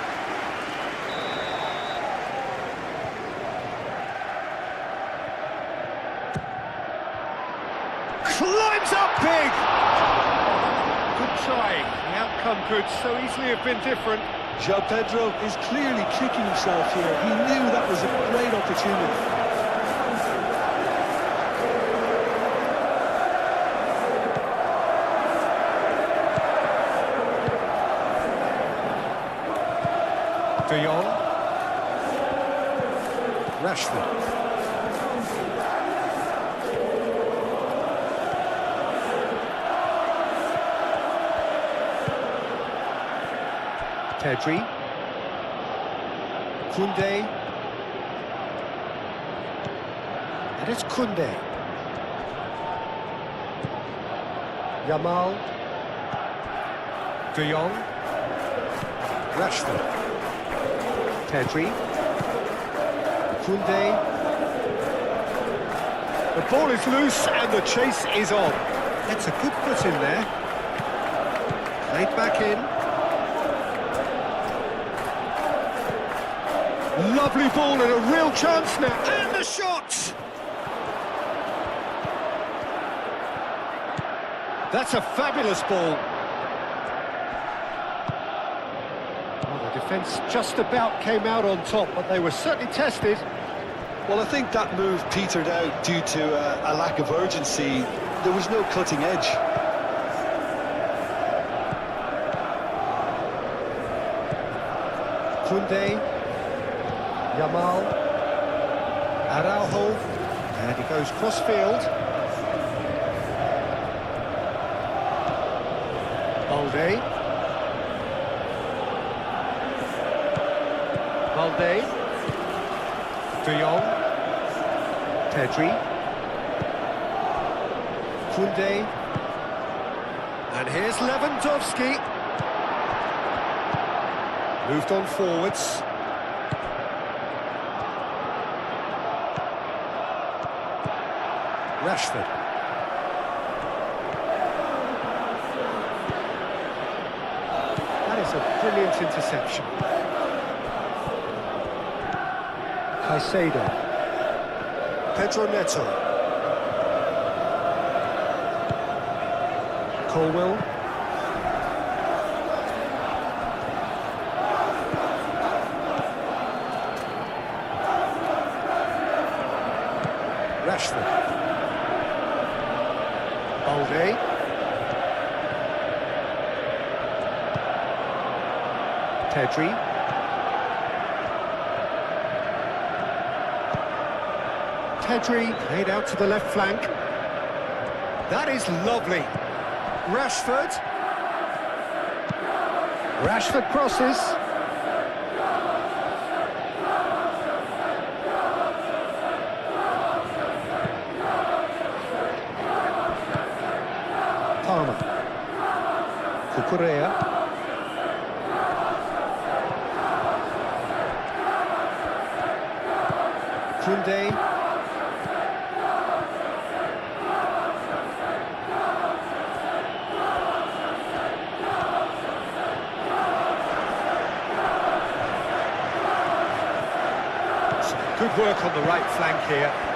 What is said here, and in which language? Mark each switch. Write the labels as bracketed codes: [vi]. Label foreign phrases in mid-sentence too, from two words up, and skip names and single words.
[en] Climbs up big! Good try. The outcome could so easily have been different. João Pedro is clearly kicking himself here. He knew that was a great opportunity. De Jong. Rashford. Pedri. Koundé. And it's Koundé. Yamal. De Jong. Rashford. Pedri. Koundé. The ball is loose and the chase is on. That's a good foot in there. Played back in. Lovely ball and a real chance now. And the shot! That's a fabulous ball. Well, the defence just about came out on top, but they were certainly tested. Well, I think that move petered out due to a lack of urgency. There was no cutting edge. Koundé. Yamal. Araujo. And he goes cross-field. Balde. Balde. De Jong. Pedri. Koundé. And here's Lewandowski. Moved on forwards. Rashford. That is a brilliant interception. Caicedo. Pedro Neto. Colwill. Rashford. Balde. Pedri. Pedri played out to the left flank. That is lovely. Rashford. Rashford crosses. Palmer. Cucurella. Koundé. Good work on the right flank here.